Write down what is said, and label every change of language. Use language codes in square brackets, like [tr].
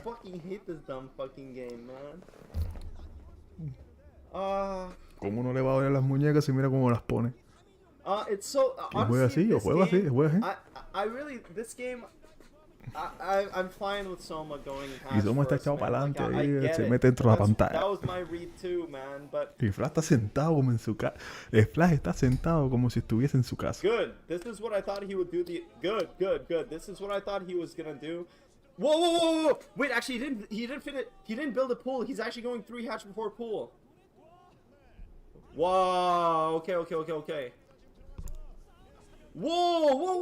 [en] I fucking hate this dumb fucking game, man. [es] ¿Cómo no le va a doler las muñecas y mira cómo las pone? [en] It's so. [es] Juega así, [en] this [es] juega así, juega así. [en] I really, this game, I'm fine with Soma going [es] y Soma está echado para adelante ahí, se mete dentro de la pantalla. [en] That was my read too, man, but... [es] Y Flash está sentado como en su casa. Flash está sentado como si estuviese en su casa. [en] Good. This is what I thought he would do. Good. This is what I thought he was gonna do. Whoa! Wait, actually, he didn't fit it. He didn't build a pool. He's actually going 3 hatch before pool. Wow. Okay. Whoa!